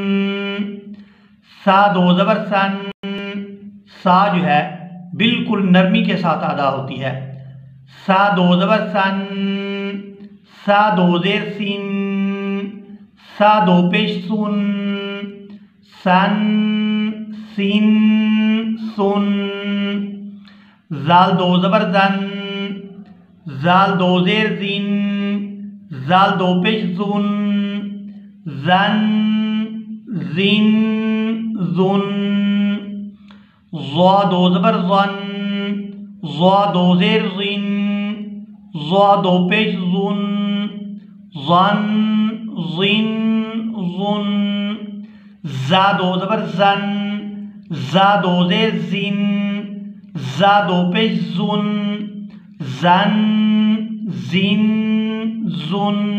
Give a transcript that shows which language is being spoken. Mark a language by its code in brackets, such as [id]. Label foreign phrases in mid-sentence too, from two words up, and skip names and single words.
[ur] سا دو زبر سن، سا جو ہے بالکل نرمی کے ساتھ ادا ہوتی ہے، سا دو زبر سن، سا دو زیر سن، سا دو پیش سن، سن سن سن، زال دو زبر زن، زال دو زیر زن، زال دو پیش زن، زن زن زن، ضا دو زبر زن، ضا دو زیر ضِن، ضا دو پیش ضُن، ضَن ضِن ضُن. ضا دو زبر ضَن، ضا دو زیر ضِن، ضا دو پیش ضُن، ضَن ضِن ضُن.